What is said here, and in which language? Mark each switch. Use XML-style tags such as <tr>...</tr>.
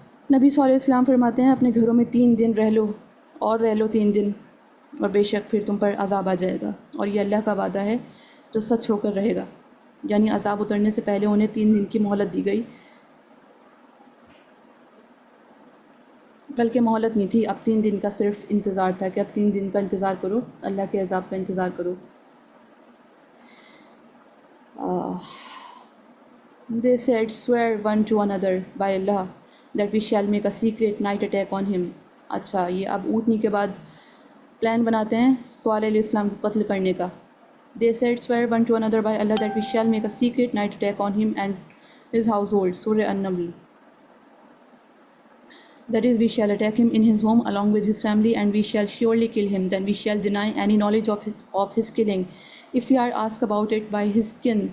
<ur>نبی صلی اللہ علیہ وسلم فرماتے ہیں اپنے گھروں میں 3 دن رہ لو اور رہ لو 3 دن، اور بے شک پھر تم پر عذاب آ جائے گا، اور یہ اللہ کا وعدہ ہے جو سچ ہو کر رہے گا. یعنی عذاب اترنے سے پہلے انہیں 3 دن کی مہلت دی گئی، بلکہ مہلت نہیں تھی، اب 3 دن کا صرف انتظار تھا کہ اب 3 دن کا انتظار کرو، اللہ کے عذاب کا انتظار کرو.</ur> <en>They said, swear one to another by Allah that we shall make a secret night attack on him.</en> <ur>اچھا، یہ اب اونٹنی کے بعد پلان بناتے ہیں صالح علیہ السلام کو قتل کرنے کا.</ur> <en>They said, swear one to another by Allah that we shall make a secret night attack on him and his household. Surah An-Naml. That is, we shall attack him in his home along with his family, and we shall surely kill him. Then we shall deny any knowledge of his killing if we are asked about it by his kin.</en>